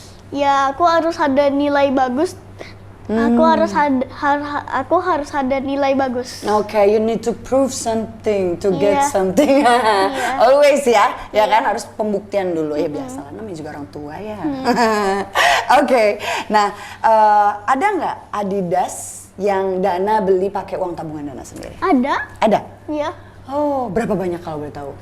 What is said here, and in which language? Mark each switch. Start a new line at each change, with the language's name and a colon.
Indonesian: Ya, aku harus ada nilai bagus Aku harus ada nilai bagus.
English: Okay, you need to prove something to get
Indonesian: Iya.
English: something.
Indonesian: Iya. Always ya kan harus pembuktian dulu ya biasalah namanya juga orang tua ya. Oke, nah ada nggak Adidas yang Dana beli pakai uang tabungan Dana sendiri? Ada? Ada. Iya. Oh, berapa banyak kalau boleh tahu?